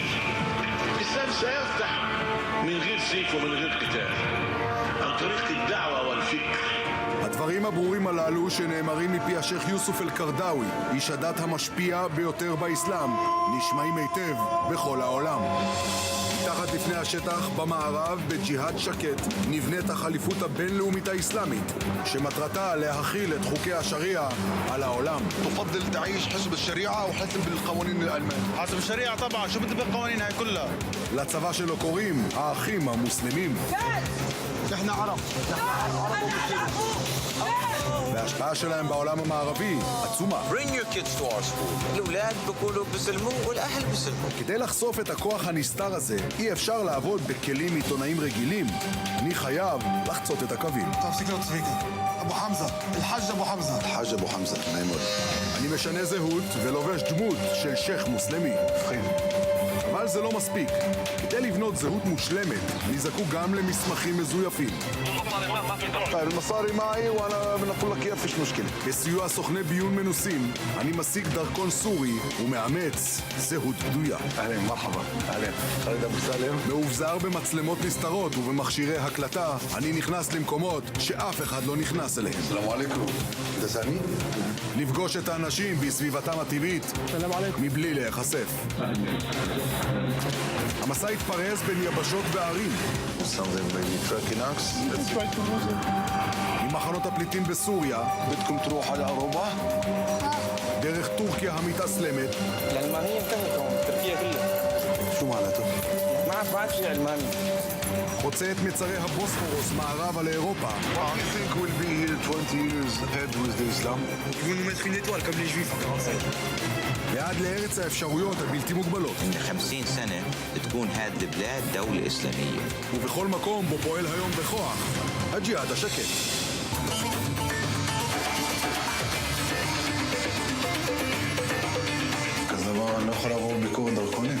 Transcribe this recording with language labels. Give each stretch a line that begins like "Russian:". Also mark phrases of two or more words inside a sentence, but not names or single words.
Arabic: الإسلام سيفتح من غير سيف ومن غير قتال عن طريق الدعوة والفكر.
Hebrew: הדברים הברורים הללו שנאמרים מפי השייך יוסוף אל-קרדאווי, איש הדת המשפיע ביותר באסלאם, נשמעים היטב בכל העולם. מתחת לפני השטח במערב בג'יהאד שקט נבנית החליפות הבינלאומית האסלאמית שמטרתה להכיל את חוקי השריעה על העולם.
Arabic: تفضل تعيش حسب الشريعة أو حسب القوانين الألمانية؟ حسب الشريعة طبعا، شو بدي بالقوانين هاي كلها؟
Hebrew: לצבא שלו קוראים האחים המוסלמים.
Arabic: نحن ערב.
Hebrew: וההשפעה שלהם בעולם המערבי עצומה.
English: Bring your kids to our school.
Arabic: الأولاد بيقولوا بسلموا والأهل بسلموا.
Hebrew: כדי לחשוף את הכוח הנסתר הזה, אי אפשר לעבוד בכלים עיתונאיים רגילים. אני חייב לחצות את הקווים. תפסיק להיות צביקה. אבו חמזה. الحاج אבו חמזה. الحاج אבו חמזה. נעים מאוד. אני משנה זהות ולובש דמות של שייך מוסלמי. אבל זה לא מספיק. כדי לבנות זהות מושלמת, אני זקוק גם למסמכים מזויפים.
Arabic: المصاري معي وانا بنقول لك اياها فيش مشكله.
Hebrew: בסיוע סוכני ביון מנוסים, אני משיג דרכון סורי ומאמץ זהות בדויה.
Arabic: أهلا، مرحبا. أهلا. חאלד אבו סאלם.
Hebrew: מאובזר במצלמות נסתרות ובמכשירי הקלטה, אני נכנס למקומות שאף אחד לא נכנס אליהם.
Arabic: سلام عليكم.
Hebrew: אתה סמי? לפגוש את האנשים בסביבתם הטבעית, מבלי להיחשף. המסע התפרס בין יבשות וערים. ממחנות הפליטים בסוריה,
Arabic: بدكم تروحوا على أوروبا؟
Hebrew: דרך טורקיה המתאסלמת,
Arabic: الألمانية انتهت هون، تركيا كلها. شو معناته؟ ما بعد في ألماني.
Hebrew: חוצה את מצרי הבוספורוס מערבה לאירופה.
English: Well, you think we'll be here 20 years ahead with the Islam?
French: Vous nous mettre une étoile comme les Juifs en 45.
Hebrew: ועד לארץ האפשרויות הבלתי מוגבלות.
Arabic: من 50 سنة تكون هذه البلاد دولة إسلامية.
Hebrew: ובכל מקום בו פועל היום בכוח, הג'יהאד השקט. כזה דבר, אני לא יכול לעבור ביקור דרכונים.